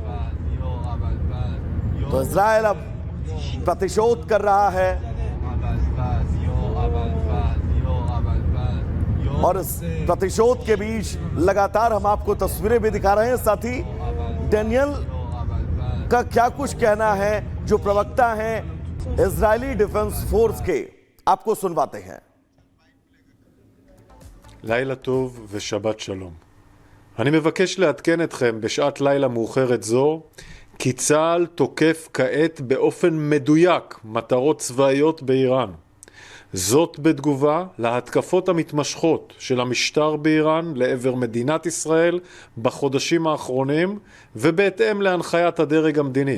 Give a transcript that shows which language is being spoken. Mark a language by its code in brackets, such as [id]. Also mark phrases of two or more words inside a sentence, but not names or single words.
[hi] तो इजराइल अब प्रतिशोध कर रहा है और इस प्रतिशोध के बीच लगातार हम आपको तस्वीरें भी दिखा रहे हैं। साथ ही डेनियल का क्या कुछ कहना है, जो प्रवक्ता हैं इजरायली डिफेंस फोर्स के, आपको सुनवाते हैं। [he] לילה טוב ושבת שלום. אני מבקש לעדכן אתכם בשעת לילה מאוחרת זו כי צה"ל תוקף כעת באופן מדויק מטרות צבאיות באיראן. זאת בתגובה להתקפות המתמשכות של המשטר באיראן לעבר מדינת ישראל בחודשים האחרונים ובהתאם להנחיית הדרג המדיני.